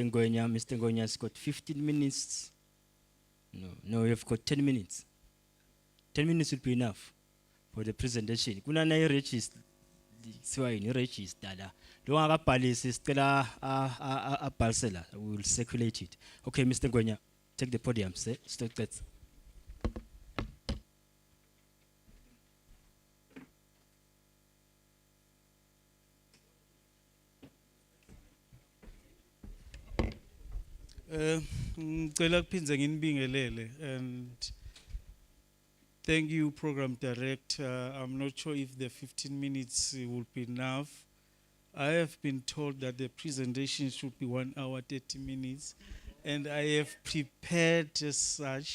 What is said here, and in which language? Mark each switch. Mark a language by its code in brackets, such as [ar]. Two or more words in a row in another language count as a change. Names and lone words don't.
[en] Ngonya. Mr. Ngonya's got 15 minutes. No, you've got 10 minutes. 10 minutes will be enough for the presentation. [ss] Kuna na register, register la. [en] Don't have a palace, a parcel. We will circulate it. Okay, Mr. Ngonya, take the podium. Start that. [ss] Ngicela kuphindze nginibingelele, [en] and thank you, Program Director. I'm not sure if the 15 minutes will be enough. I have been told that the presentation should be 1 hour, 30 minutes, and I have prepared as such.